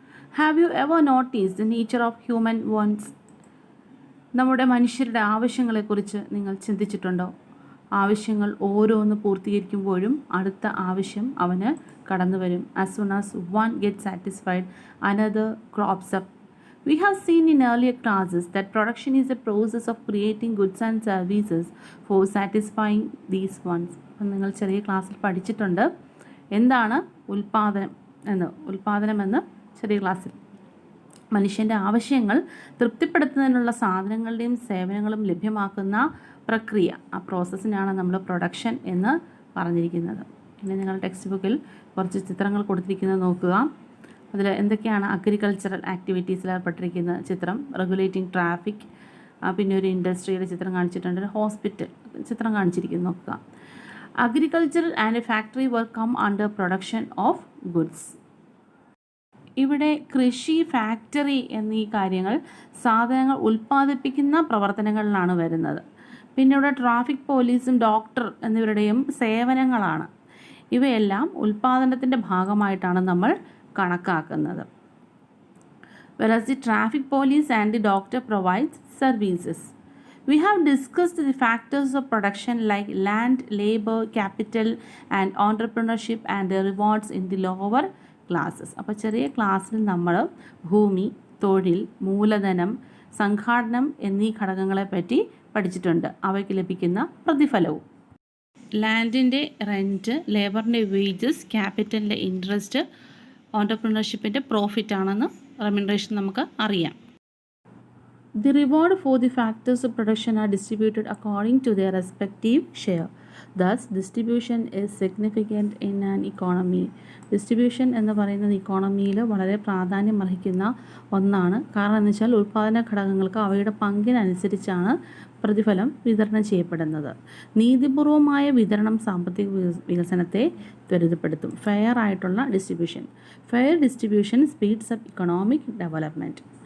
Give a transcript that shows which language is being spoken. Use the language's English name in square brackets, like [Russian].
[English] Have you ever noticed the nature of human wants? [Malayalam] നമ്മുടെ മനുഷ്യരുടെ ആവശ്യങ്ങളെക്കുറിച്ച് നിങ്ങൾ ചിന്തിച്ചിട്ടുണ്ടോ? ആവശ്യങ്ങൾ ഓരോന്ന് പൂർത്തീകരിക്കുമ്പോഴും അടുത്ത ആവശ്യം അവന് കടന്നു വരും. [English] As soon as one gets satisfied, another crops up. We have seen in earlier classes that production is a process of creating goods and services for satisfying these wants. [Malayalam] നിങ്ങൾ ചെറിയ ക്ലാസ്സിൽ പഠിച്ചിട്ടുണ്ട് എന്താണ് ഉൽപ്പാദനം എന്ന് ചെറിയ ക്ലാസ്സിൽ. മനുഷ്യൻ്റെ ആവശ്യങ്ങൾ തൃപ്തിപ്പെടുത്തുന്നതിനുള്ള സാധനങ്ങളുടെയും സേവനങ്ങളും ലഭ്യമാക്കുന്ന പ്രക്രിയ, ആ പ്രോസസ്സിനാണ് നമ്മൾ പ്രൊഡക്ഷൻ എന്ന് പറഞ്ഞിരിക്കുന്നത്. ഇനി നിങ്ങൾ ടെക്സ്റ്റ് ബുക്കിൽ കുറച്ച് ചിത്രങ്ങൾ കൊടുത്തിരിക്കുന്നത് നോക്കുക. അതിൽ എന്തൊക്കെയാണ് അഗ്രികൾച്ചറൽ ആക്ടിവിറ്റീസിൽ ഏർപ്പെട്ടിരിക്കുന്ന ചിത്രം, റെഗുലേറ്റിംഗ് ട്രാഫിക്, പിന്നെ ഒരു ഇൻഡസ്ട്രിയുടെ ചിത്രം കാണിച്ചിട്ടുണ്ട്, ഒരു ഹോസ്പിറ്റൽ ചിത്രം കാണിച്ചിരിക്കുന്നു നോക്കുക. [English] Agricultural and factory work come under production of goods. [Malayalam] ഇവിടെ കൃഷി, ഫാക്ടറി എന്നീ കാര്യങ്ങൾ സാധനങ്ങൾ ഉൽപ്പാദിപ്പിക്കുന്ന പ്രവർത്തനങ്ങളിലാണ് വരുന്നത്. പിന്നെ ഇവിടെ ട്രാഫിക് പോലീസും ഡോക്ടർ എന്നിവരുടെയും സേവനങ്ങളാണ്. ഇവയെല്ലാം ഉൽപ്പാദനത്തിൻ്റെ ഭാഗമായിട്ടാണ് നമ്മൾ കണക്കാക്കുന്നത്. [English] Whereas the traffic police and the doctor provides services. We have discussed the factors of production like land, labor, capital and entrepreneurship and the rewards in the lower classes. [Malayalam] അപ്പോൾ ചെറിയ ക്ലാസ്സിൽ നമ്മൾ ഭൂമി, തൊഴിൽ, മൂലധനം, സംഘാടനം എന്നീ ഘടകങ്ങളെ പറ്റി പഠിച്ചിട്ടുണ്ട്. അവയ്ക്ക് ലഭിക്കുന്ന പ്രതിഫലവും. ലാൻഡിൻ്റെ റെൻറ്റ്, ലേബറിൻ്റെ വേജസ്, ക്യാപിറ്റലിൻ്റെ ഇൻട്രസ്റ്റ്, ഓൺടർപ്രണർഷിപ്പിൻ്റെ പ്രോഫിറ്റ് ആണെന്ന് റെമ്യൂണറേഷൻ നമുക്ക് അറിയാം. [English] The reward for the factors of production are distributed according to their respective share. Thus, distribution is significant in an economy. [Malayalam] Distribution എന്ന് പറയുന്നത് ഇക്കോണമിയിൽ വളരെ പ്രാധാന്യം അർഹിക്കുന്ന ഒന്നാണ്. കാരണം എന്ന് വെച്ചാൽ ഉൽപ്പാദന ഘടകങ്ങൾക്ക് അവയുടെ പങ്കിനനുസരിച്ചാണ് പ്രതിഫലം വിതരണം ചെയ്യപ്പെടുന്നത്. നീതിപൂർവമായ വിതരണം സാമ്പത്തിക വികസനത്തെ ത്വരിതപ്പെടുത്തും. [English] Fair ആയിട്ടുള്ള distribution. Fair distribution speeds up economic development.